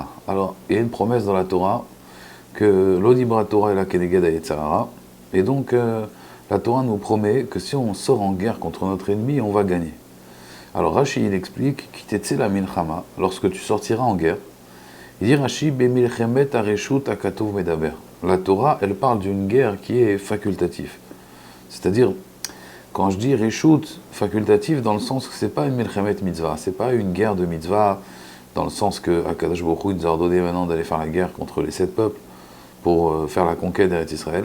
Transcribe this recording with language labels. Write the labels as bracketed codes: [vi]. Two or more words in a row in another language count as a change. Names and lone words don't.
[fr] Alors il y a une promesse dans la Torah que [he] לא דיברה תורה [fr] est la [he] כנגד יצר הרע, [fr] et donc la Torah nous promet que si on sort en guerre contre notre ennemi, on va gagner. Alors Rashi il explique [he] כי תצא למלחמה, [fr] lorsque tu sortiras en guerre. Il dit Rashi, [he] במלחמת הרשות הכתוב מדבר. [fr] La Torah, elle parle d'une guerre qui est facultative. C'est-à-dire, quand je dis reshut, facultative, dans le sens que c'est pas une [he] מלחמת מצוה, [fr] c'est pas une guerre de mitzvah, dans le sens que [he] הקדוש ברוך הוא [fr] nous a ordonné maintenant d'aller faire la guerre contre les 7 peuples pour faire la conquête d'Eretz Israël.